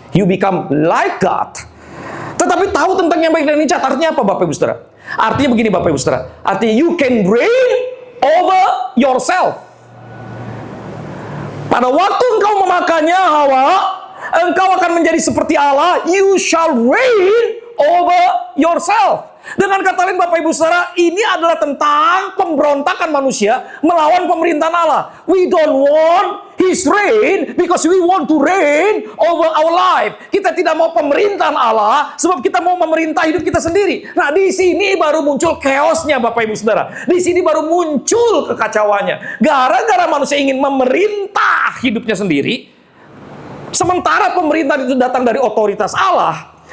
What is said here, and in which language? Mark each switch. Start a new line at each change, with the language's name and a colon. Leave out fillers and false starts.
English: You become like God.
Indonesian: Tetapi tahu tentang yang baik dan yang jahat artinya apa Bapak Ibu Saudara? Artinya begini Bapak Ibu Saudara, artinya
English: you can reign over yourself.
Indonesian: Pada waktu engkau memakannya Hawa, engkau akan menjadi seperti Allah.
English: You shall reign over yourself.
Indonesian: Dengan kata lain Bapak Ibu Saudara, ini adalah tentang pemberontakan manusia melawan pemerintahan Allah.
English: We don't want His reign because we want to reign over our life.
Indonesian: Kita tidak mau pemerintahan Allah sebab kita mau memerintah hidup kita sendiri. Nah, di sini baru muncul chaosnya Bapak Ibu Saudara. Di sini baru muncul kekacauannya. Gara-gara manusia ingin memerintah hidupnya sendiri, sementara pemerintahan itu datang dari otoritas Allah.